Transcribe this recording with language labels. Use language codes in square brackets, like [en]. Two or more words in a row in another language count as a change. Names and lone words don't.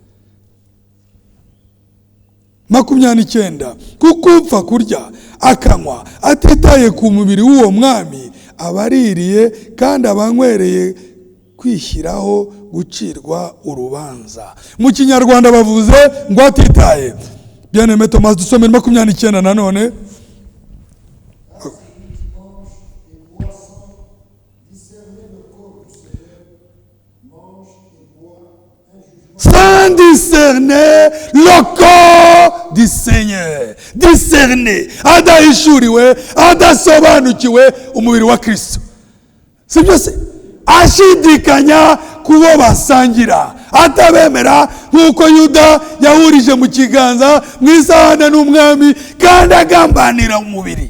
[rw] 29. Kuko upfa kurya akanywa atitaye ku mubiri w'uwo mwami abaririye kandi abanywereye kwishyiraho gucirwa urubanza. Mu Kinyarwanda bavuze ngo atitaye. Bien-aimé Thomas, dusomere 29 nanone. [fr] Sans discerner le corps du Seigneur. Discerner. [rw] Adahishuriwe, adasobanukiwe umubiri wa Kristo. Sibyo se? Ashidikanya kubo basangira. Atabemera nkuko Yuda yahurije mu kiganza mwisahane n'umwami kandi agambanira umubiri.